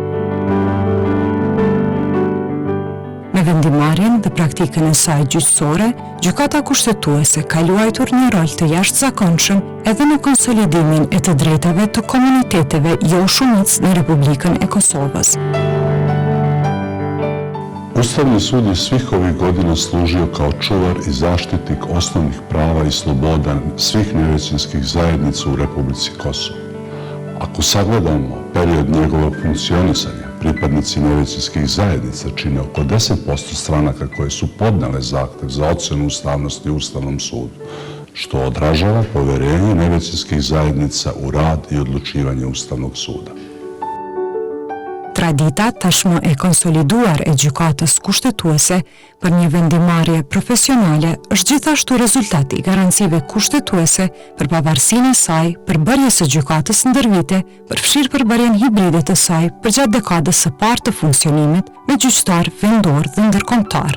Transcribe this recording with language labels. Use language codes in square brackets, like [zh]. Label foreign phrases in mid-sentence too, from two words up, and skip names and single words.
[sq] Me vendimarrjen dhe praktikën e saj gjyqësore, gjykata kushtetuese ka luajtur një rol të jashtëzakonshëm edhe në konsolidimin e të drejtave të komuniteteve jo shumicë në Republikën e Kosovës. [sr] Ustavni sud je svih ovih godina služio kao čuvar i zaštitnik osnovnih prava i sloboda svih nevećinskih zajednica u Republici Kosovo. Ako sagledamo period njegovog funkcionisanja, pripadnici nevećinskih zajednica čine oko 10% stranaka koje su podnele zahtev za ocjenu ustavnosti u Ustavnom sudu, što odražava poverenje nevećinskih zajednica u rad i odlučivanje Ustavnog suda. [sq] Tradita tashmë e konsoliduar e gjykatës kushtetuese për një vendimarrje profesionale është gjithashtu rezultati i garancive kushtetuese për pavarësinë e saj, përbërjes së gjykatës ndër vite, përfshirë përbërjen hibride të saj përgjatë dekadës së parë të funksionimit me gjyqtar vendor dhe ndërkombëtar.